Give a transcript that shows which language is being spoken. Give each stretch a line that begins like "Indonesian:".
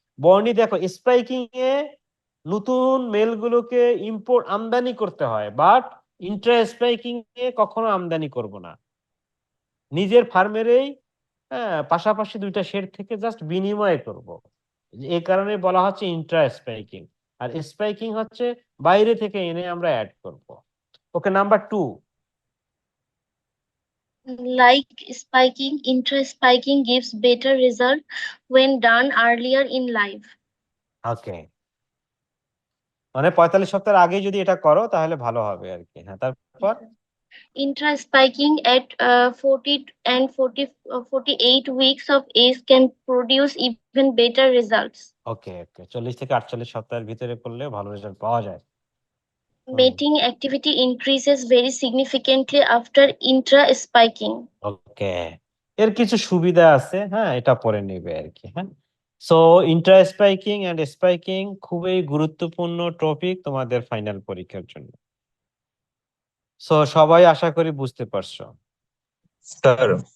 Bangla: বর্ণি দেখো, স্পাইকিং এ নতুন মেলগুলোকে আমদানি করতে হয়, বাট ইন্ট্রা স্পাইকিং এ কখনো আমদানি করব না। নিজের ফার্মেরই পাশাপাশি দুইটা শেড থেকে জাস্ট বিনিময় করব। এই কারণে বলা হচ্ছে ইন্ট্রা স্পাইকিং। আর স্পাইকিং হচ্ছে বাইরে থেকে এনে আমরা অ্যাড করব।
English: Okay, number 2। Like spiking, intra-spiking gives better result when done earlier in life. Okay,
Bangla: মানে 45 সপ্তাহের আগে যদি এটা করো তাহলে ভালো হবে আর কি। হ্যাঁ, তারপর
English: Intra-spiking at 48 weeks of age can produce even better results.
Bangla: ওকে ওকে 40 থেকে 48 সপ্তাহের ভিতরে করলে ভালো রেজাল্ট পাওয়া যায়।
English: Mating activity increases very significantly after intra-spiking.
Bangla: ওকে, এর কিছু সুবিধা আছে, হ্যাঁ, এটা পরে নেবে আর কি। হ্যাঁ, সো ইন্ট্রা স্পাইকিং এন্ড স্পাইকিং খুবই গুরুত্বপূর্ণ টপিক তোমাদের ফাইনাল পরীক্ষার জন্য। সো সবাই আশা করি বুঝতে পারছো। স্যার